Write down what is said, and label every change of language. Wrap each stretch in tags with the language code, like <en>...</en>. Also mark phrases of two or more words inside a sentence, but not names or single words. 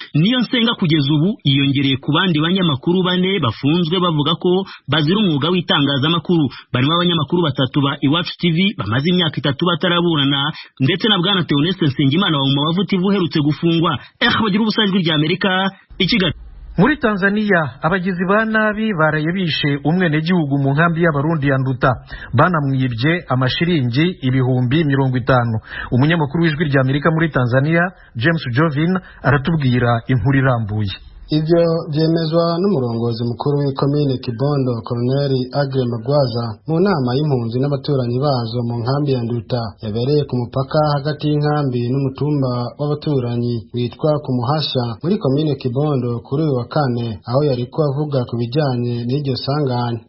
<rw>Niyonsenga kugeza ubu yiyongereye ku bandi banyamakuru bane bafunzwe bavuga ko bazira umwuga w'itangazamakuru. Barimo abanyamakuru batatu ba Iwacu T V bamaze imyaka itatu bataraburana, ndetse na Bwana Theoneste Nsengimana wa Umubavu T V uherutse gufungwa. Eh, bagira ubusa Ijwi rya Amerika, i Kigali.</rw> <rn>Muri Tanzania, abagizi ba nabi baraye bishe umwenegihugu mu nkambi y'Abarundi ya Nduta. Banamwibye amashiringi ibihumbi mirongo itanu. Umunyamakuru w'Ijwi rya Amerika muri Tanzania, James Jovin, aratubwira inkuru irambuye. Ivyo vyemezwa n'umurongozi mukuru w'ikomine Kibondo, Colonel Agre Magwaza, mu nama y'impunzi n'abaturanyi bazo mu nkambi ya Nduta yabereye ku mupaka hagati y'inkambi n'umutumba w'abaturanyi witwa ku Muhasha muri komine Kibondo kuri uyu wa kane, aho yariko avuga ku bijanye n'iryo sanganya.</rn>